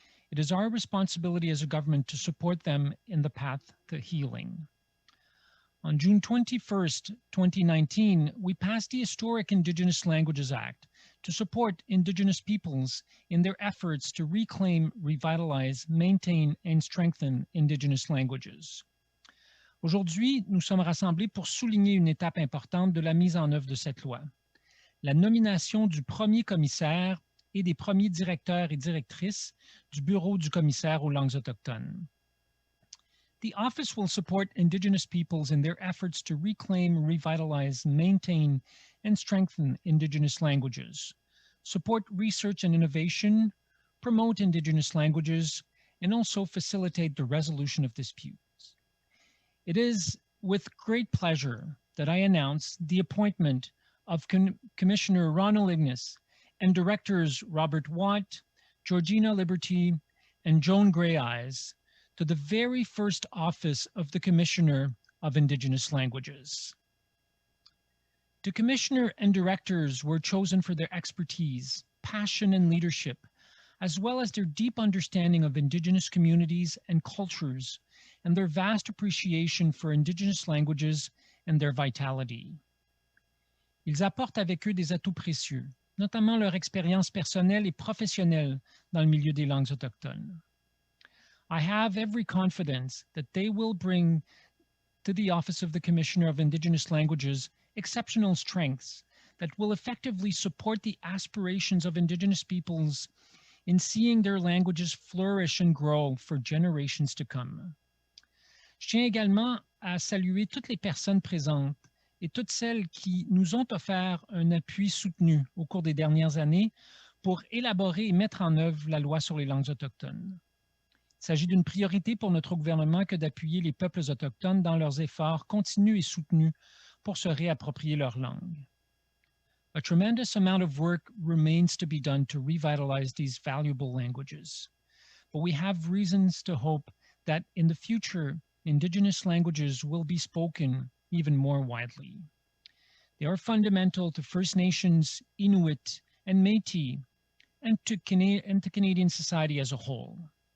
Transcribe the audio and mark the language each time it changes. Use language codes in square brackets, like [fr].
[en] It is our responsibility as a government to support them in the path to healing. On June 21st, 2019, we passed the historic Indigenous Languages Act to support Indigenous peoples in their efforts to reclaim, revitalize, maintain, and strengthen Indigenous languages. [fr] Aujourd'hui, nous sommes rassemblés pour souligner une étape importante de la mise en œuvre de cette loi, la nomination du premier commissaire et des premiers directeurs et directrices du Bureau du commissaire aux langues autochtones. [en] The office will support Indigenous peoples in their efforts to reclaim, revitalize, maintain, and strengthen Indigenous languages, support research and innovation, promote Indigenous languages, and also facilitate the resolution of disputes. It is with great pleasure that I announce the appointment of Commissioner Ronald Iginis and Directors Robert Watt, Georgina Liberty, and Joan Greyeyes to the very first office of the Commissioner of Indigenous Languages. The Commissioner and Directors were chosen for their expertise, passion, and leadership, as well as their deep understanding of Indigenous communities and cultures, and their vast appreciation for Indigenous languages and their vitality. [fr] Ils apportent avec eux des atouts précieux, notamment leur expérience personnelle et professionnelle dans le milieu des langues autochtones. [en] I have every confidence that they will bring to the Office of the Commissioner of Indigenous Languages exceptional strengths that will effectively support the aspirations of Indigenous peoples in seeing their languages flourish and grow for generations to come. [fr] Je tiens également à saluer toutes les personnes présentes et toutes celles qui nous ont offert un appui soutenu au cours des dernières années pour élaborer et mettre en œuvre la loi sur les langues autochtones. Il s'agit d'une priorité pour notre gouvernement que d'appuyer les peuples autochtones dans leurs efforts continus et soutenus pour se réapproprier leur langue. [en] A tremendous amount of work remains to be done to revitalize these valuable languages, but we have reasons to hope that in the future, Indigenous languages will be spoken even more widely. They are fundamental to First Nations, Inuit, and Métis, and to Canadian society as a whole.